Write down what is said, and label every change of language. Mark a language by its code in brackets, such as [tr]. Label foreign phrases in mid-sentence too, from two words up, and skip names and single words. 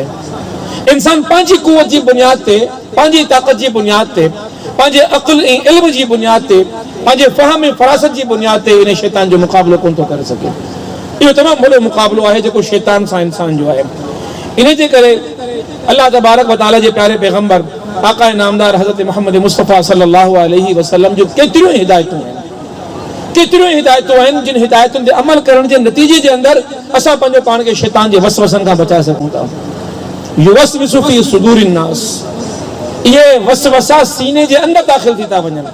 [sd] इंसान पंहिंजी कुवत जी बुनियाद ते, पंहिंजी ताक़त जी बुनियाद ते, पंहिंजे अक़ुल ऐं इल्म जी बुनियाद ते, पंहिंजे फ़हम ऐं फ़रासत जी बुनियाद ते इन शैतान जो मुक़ाबिलो कोन थो करे सघे। इहो तमामु वॾो मुक़ाबिलो आहे जेको शैतान सां इंसान जो आहे। इन जे करे अल्लाह [ar] تبارك وتعالى [sd] जे प्यारे पैगंबर आका नामदार हज़रत मोहम्मद मुस्तफ़ा [ar] صلى الله عليه وسلم [sd] जो केतिरियूं हिदायतूं आहिनि जिन हिदायतुनि ते अमल करण जे नतीजे जे अंदरि असां पंहिंजो पाण खे शैतान जे वसवसनि खां बचाए सघूं था। [ar] يوسوس في صدور الناس, [sd] इहे वसवसा सीने जे अंदरि दाख़िल थी था वञनि।